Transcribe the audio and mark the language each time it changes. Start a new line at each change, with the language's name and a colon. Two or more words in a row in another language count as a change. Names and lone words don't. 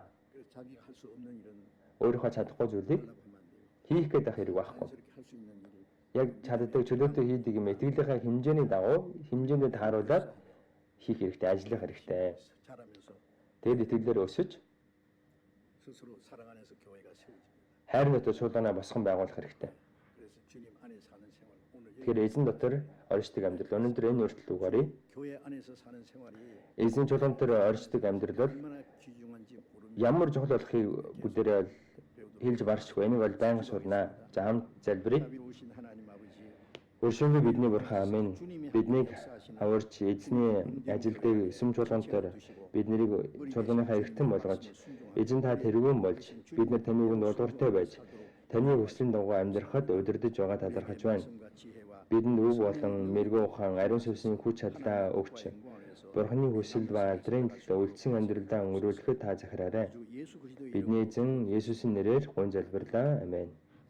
Korean: 그래서 자기 할 수 없는 일은
Mongolian: Өөрийнхөө чадахгүй зүйлийг
Korean: 하려고 하면 안 돼요.
Mongolian: хийх гэдэг хэрэг байхгүй.
Korean: 자연스럽게 할 수 있는 일을
Mongolian: Яг чаддаг чөлөөтэй хийдэг юм итгэлийнхаа хэмжээний дагуу хэмжээндээ тааруулаад хийх хэрэгтэй, ажиллах хэрэгтэй.
Korean: 잘하면서
Mongolian: Тэгээд итгэлээр өсөж
Korean: 스스로 사랑 안에서 교회가 세워집니다.
Mongolian: хайр дотор суулганаа босгон байгуулах хэрэгтэй.
Korean: 그래서 주님 안에 사는 생활 오늘 여기
Mongolian: Тэгэхээр эзэн дотор оршдог амьдрал. Өнөөдөр энэ үртэл үгээрээ
Korean: 교회 안에서 사는 생활이
Mongolian: эзэн чулуун дээр оршдог амьдрал бол
Korean: 얼마나 귀중한지 모릅니다.
Mongolian: ямар чухал болохыг бүгдээрээ хэлж баршгүй. Энийг бол байнга сурнаа. За хамт залбирая.
Korean: 자비로우신 하나님 아버지
Mongolian: Өршөөгөө бидний бурхан амин. Биднийг аварч эзний ажилдаа сүм чуулганаар бид нарыг чуулганыхаа эргэтэн болгож эзэн та тэргүүн болж бид нар таны үгэнд дуулууртай байж таны хүслийн дагуу амьдрахад удирдах байгаа талархаж байна.
Korean: 말씀과 지혜와
Mongolian: Бидэнд үг болон мэрэгүү ухаан ариун сүнсийн хүч чадлаа өгч Бурханы хүсэлд ба алдрын төлөө үлдсэн амьдралдаа өнгөрүүлэхэд та захираарай.
Korean: 주 예수 그리스도의
Mongolian: Бидний эзэн Есүсийн нэрээр гун залбирлаа. Амен.